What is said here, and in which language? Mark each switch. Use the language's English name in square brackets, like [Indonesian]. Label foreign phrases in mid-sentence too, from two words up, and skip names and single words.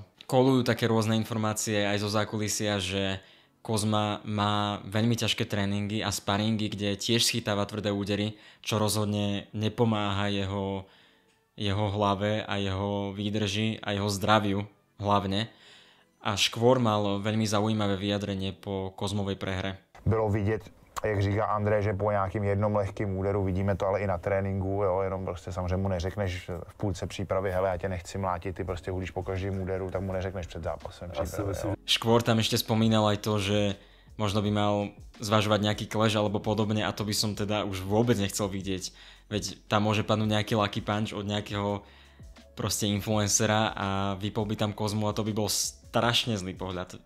[Slovak] Kolujú také rôzne informácie aj zo zákulisia, že Kozma má veľmi ťažké tréningy a sparingy, kde tiež schytáva tvrdé údery, čo rozhodne nepomáha jeho hlave a jeho výdrži a jeho zdraviu hlavne. A Škvor mal veľmi zaujímavé vyjadrenie po Kozmovej prehre. [Czech] Bylo vidět, jak říká Andrej, že po nějakým jednom lehkým úderu, vidíme to ale i na tréninku, jo, jenom prostě samozřejmě mu neřekneš v půlce přípravy, hele, já tě nechci mlátit, ty prostě hulíš po každém úderu, tak mu neřekneš před zápasem přípravy. [Slovak] Škvor tam ešte spomínal aj to, že možno by mal zvažovať nejaký clash alebo podobne a to by som teda už vôbec nechcel vidieť. Veď tam môže padnúť nejaký [English] lucky punch [Slovak] od nejakého proste influencera a vypol by tam Kozmu a to by bol strašne zlý pohľad.